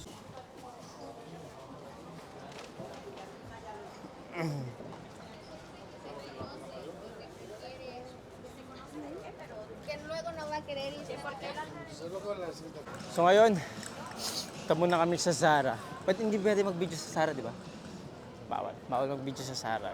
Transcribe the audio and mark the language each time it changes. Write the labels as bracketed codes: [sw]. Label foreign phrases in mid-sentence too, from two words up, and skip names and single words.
[es] Que luego no va a querer irse porque [tl] So ngayon, ito muna kami sa Zara. Ba't hindi pwede mag-video sa Zara, di ba? Bawal. Bawal mag-video sa Zara.